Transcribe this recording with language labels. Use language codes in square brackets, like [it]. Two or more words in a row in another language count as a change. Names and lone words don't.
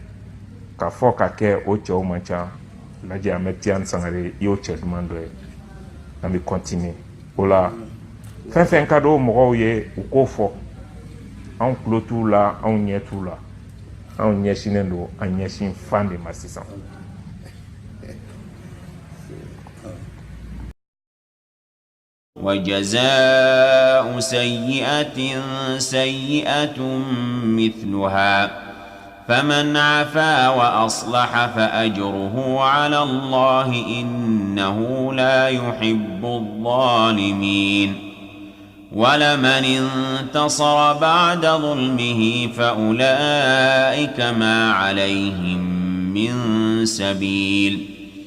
[bm] K'a fɔ ka kɛ o cɛw man ca, Laji Ahmed Tidiane Sangare i y'o cɛ duman dɔ ye. An bɛ continuer o la, fɛn fɛn ka di o mɔgɔw ye u k'o fɔ. Anw tulo t'u la, anw ɲɛ t'u la, anw ɲɛsinnen don an ɲɛsin fan de ma sisan. [ar] وجزاء سيئة سيئة مثلها فمن عفا وأصلح فأجره على الله إنه لا يحب الظالمين ولمن انتصر بعد ظلمه فأولئك ما عليهم من سبيل.